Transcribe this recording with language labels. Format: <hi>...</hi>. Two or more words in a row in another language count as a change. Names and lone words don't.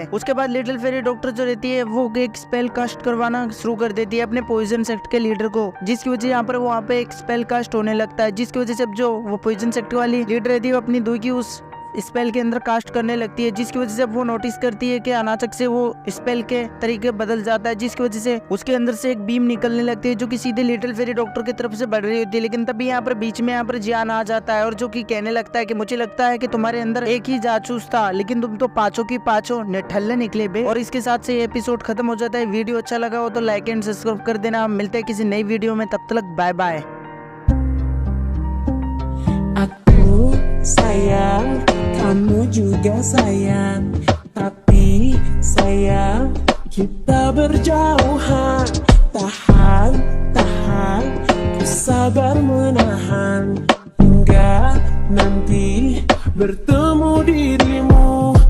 <hi>उसके बाद लिटिल फेरी डॉक्टर जो रहती है वो एक</hi> <en>spell cast</en> <hi>करवाना शुरू कर देती है अपने</hi> <en>poison sect</en> <hi>के लीडर को, जिसकी वजह यहाँ पर वहाँ पे एक</hi> <en>spell cast</en> <hi>होने लगता है, जिसकी वजह से अब जो वो</hi> <en>poison sect</en> <hi>वाली लीडर रहती है वो अपनी दुई की उस स्पेल के अंदर कास्ट करने लगती है, जिसकी वजह से वो नोटिस करती है कि अचानक से वो स्पेल के तरीके बदल जाता है, जिसकी वजह से उसके अंदर से एक बीम निकलने लगती है जो कि सीधे लिटिल फेरी डॉक्टर की तरफ से बढ़ रही होती है। लेकिन तभी यहाँ पर बीच में यहाँ पर जियान आ जाता है और जो कि कहने लगता है कि मुझे लगता है कि तुम्हारे अंदर एक ही जासूस था, लेकिन तुम तो पांचों की पांचों निठल्ले निकले बे। और इसके साथ से एपिसोड खत्म हो जाता है। वीडियो अच्छा लगा हो तो</hi> <en>like and subscribe</en> <hi>कर देना। मिलते हैं किसी नई वीडियो में, तब तक</hi> <en>bye bye.</en> <id>Sayang, kamu juga sayang, tapi sayang kita berjauhan. Tahan, ku sabar menahan hingga nanti bertemu dirimu.</id>